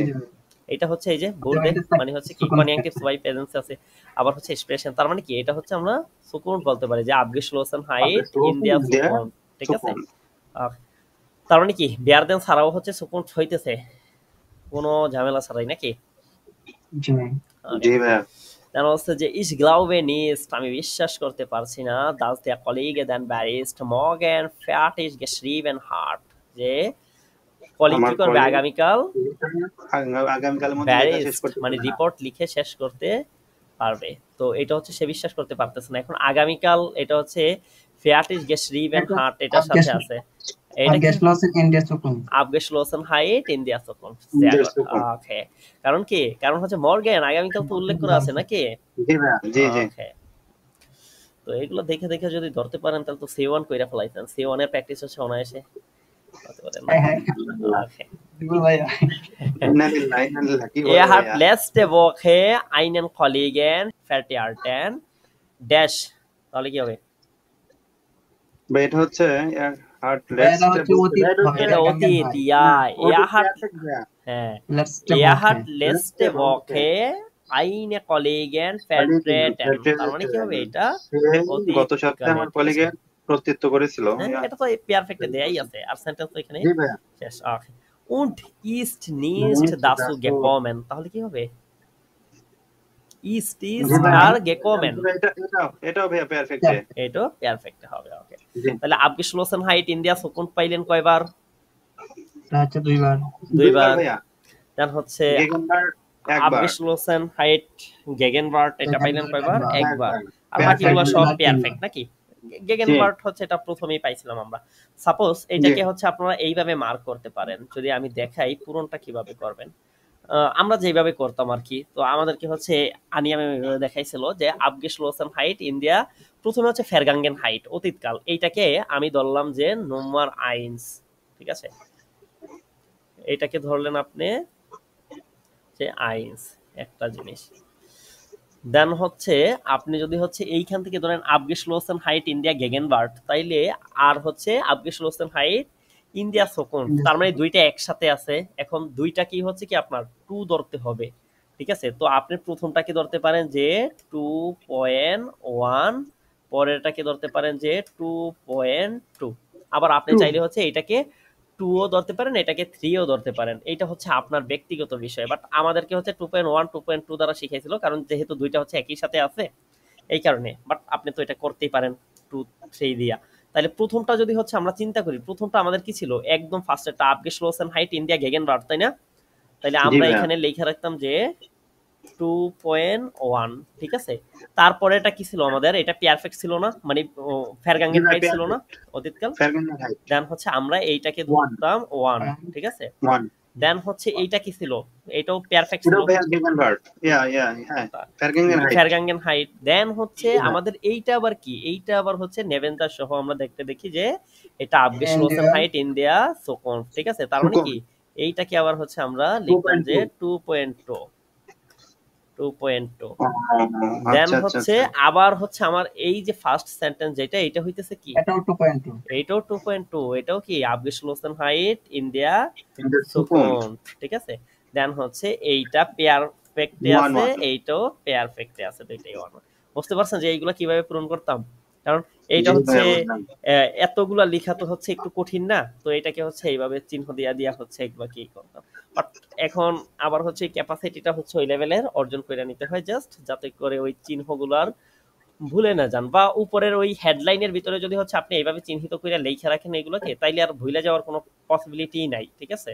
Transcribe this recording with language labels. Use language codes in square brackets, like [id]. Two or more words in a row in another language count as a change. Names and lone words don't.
[bn] এটা হচ্ছে এই যে বলবে মানে হচ্ছে কি কনজাংটিভস বাই প্রেজেন্সে আছে, আবার হচ্ছে এক্সপ্রেশন, তার মানে কি এটা হচ্ছে আমরা সুকুন বলতে পারি যে [de] Abgeschlossenheit in der Zukunft, [bn] ঠিক আছে? তার মানে কি বেয়ারদেন ছাড়াও হচ্ছে সুকুন হইতেছে কোনো ঝামেলা ছাড়াই নাকি? জি জি ভাইয়া। দেন হচ্ছে যে [de] ich glaube nicht, [bn] আমি বিশ্বাস করতে পারছি না, [de] dass der Kollege den Barist morgen fertig geschrieben hat, [bn] যে কলিগ কি আমার করবে কলিগ আগামীকাল আগামীকালের মধ্যে লেখা শেষ ব্যারিস্ট করতে মানে পারবে না। রিপোর্ট লিখে শেষ করতে পারবে। তো এটা হচ্ছে সে বিশ্বাস করতে পারতেছে না। এখন আগামীকাল এটা হচ্ছে [de] fertig geschrieben hat [bn] এটার সাথে আছে। এটা কি [de] abgeschlossen in der Zukunft. Abgeschlossenheit in der Zukunft, sehr gut, [bn] ওকে। কারণ কি, কারণ হচ্ছে মর্গেন আগামীকাল তো উল্লেখ করা আছে নাকি? জি ভাইয়া, জি জি। ওকে, তো এগুলো দেখে দেখে যদি ধরতে পারেন তাহলে তো C1 কইরা ফেলাইতেন। C1 এর প্র্যাকটিস হচ্ছে অনায়াসে হতে পারে না। ওকে, বিপুল ভাইয়া ইন্নালিল্লাহি ওয়া ইন্না ইলাইহি রাজিউন। কি বলে [de] Er hat [bn] ভাইয়া? [de] letzte Woche einen Kollegen vertreten ড্যাশ, তাহলে কি হবে? [bn] ভাই এটা হচ্ছে হার্ট এটা হচ্ছে অতীত হবে, এটা গাঙ্গেন অতীত, হয়। ইয়া [de] er hat [bn] হ্যাঁ [de] Letzte er Woche. hat letzte Woche eine Kollegin vertreten, [bn] তার মানে কি হবে? এটা অতীত গত সপ্তাহে আমার কলিগে কর্তৃত্ব করেছিল। হ্যাঁ, এটা তো পারফেক্ট দেয়াই আছে, আর সেন্টেন্স তো এখানে জি ভাইয়া। শেষ। ওকে, [de] und ist nicht dazu gekommen, [bn] তাহলে কি হবে? ist আর gekommen, এটাও ভাইয়া পারফেক্ট। এটা পারফেক্ট হবে। ওকে, জি তাহলে [de] abgeschlossenheit in der Zukunft [bn] পাইলেন কয়বার? এটা হচ্ছে দুইবার। দুইবার। ভাইয়া। দেন হচ্ছে গেগেনবার্গ একবার। [de] abgeschlossenheit Gegenwart [bn] এটা পাইলেন কয়বার? একবার। আর Perfect বাকিগুলো সব গুলা পারফেক্ট নাকি? Gegenwart হচ্ছে এটা প্রথমেই পাইছিলাম আমরা। সাপোজ এটাকে হচ্ছে আপনারা এইভাবে মার্ক করতে পারেন। যদি আমি দেখাই পূরণটা কিভাবে করবেন, আমরা যেভাবে করতাম আর কি। তো আমাদেরকে হচ্ছে আনিয়ামে দেখাইছিল যে [de] abgeschlossenheit in der, [bn] প্রথমে হচ্ছে vergangenheit অতীতকাল, এইটাকে আমি ধরলাম যে Nummer 1, ঠিক আছে? এটাকে ধরলেন আপনি যে 1 একটা জিনিস। দেন হচ্ছে আপনি যদি হচ্ছে এইখান থেকে ধরেন [de] abgeschlossenheit in der Gegenwart, [bn] তাইলে আর হচ্ছে [de] abgeschlossenheit in der Zukunft, [bn] তার মানে দুইটা একসাথে আছে। এখন দুইটা কি হচ্ছে কি আপনার 2 ধরতে হবে, ঠিক আছে? তো আপনি প্রথমটাকে ধরতে পারেন যে 2.1, পরেরটাকে ধরতে পারেন যে 2.2, আবার আপনি চাইলে হচ্ছে এটাকে 2 ও ধরতে পারেন, এটাকে 3 ও ধরতে পারেন। এটা হচ্ছে আপনার ব্যক্তিগত বিষয়, বাট আমাদেরকে হচ্ছে 2.1 2.2 দ্বারা শিখাইছিল, কারণ যেহেতু দুইটা হচ্ছে একই সাথে আছে এই কারণে। বাট আপনি তো এটা করতেই পারেন 2 3 দিয়া। তাহলে প্রথমটা যদি হচ্ছে আমরা চিন্তা করি, প্রথমটা আমাদের কি ছিল? একদম ফার্স্টেরটা [de] abgeschlossenheit in der Gegenwart, [bn] তাই না? তাহলে আমরা এখানে লেখা রাখতাম যে 2.1, ঠিক আছে? তারপরে এটা কি ছিল আমাদের? এটা পারফেক্ট ছিল না, মানে vergangenheit ছিল না, অতীতকাল। দেন হচ্ছে আমরা এইটাকে ধরতাম 1, ঠিক আছে? দেন হচ্ছে এইটা কি ছিল? এটাও পারফেক্ট ছিল, vergangenheit। দেন হচ্ছে আমাদের এইটা আবার কি? এইটা আবার হচ্ছে নেভেন্দার সহ আমরা দেখি যে এটা [de] abgeschlossenheit in der Zukunft, [bn] ঠিক আছে? তার মানে কি এইটাকে আবার হচ্ছে আমরা লিখতাম যে 2.2। দেন হচ্ছে আবার হচ্ছে আমার এই যে ফার্স্ট সেন্টেন্স যেটা, এটা হইতেছে কি? এটাও 2.2। এটাও 2.2, এটাও কি [de] abgeschlossenheit in der Zukunft, [bn] ঠিক আছে? দেন হচ্ছে এইটা পারফেক্টে আছে, এইটাও পারফেক্টে আছে, দুইটাই 1। বুঝতে পারছেন যে এইগুলা কিভাবে পূরণ করতাম? কারণ এইটা হচ্ছে এতগুলা লেখা তো হচ্ছে একটু কঠিন না, তো এটাকে হচ্ছে এইভাবে চিহ্ন দিয়া হচ্ছে এগুলা কি করতাম। বাট এখন আবার হচ্ছে ক্যাপাসিটিটা হচ্ছে ওই লেভেলের অর্জন করে নিতে হয়, জাস্ট যাতে করে ওই চিহ্নগুলার ভুলে না যান, বা উপরের ওই হেডলাইনের ভিতরে যদি হচ্ছে আপনি এইভাবে চিহ্নিত করে লেখা রাখেন এগুলোকে, তাইলে আর ভুলে যাওয়ার কোনো পসিবিলিটি নাই, ঠিক আছে?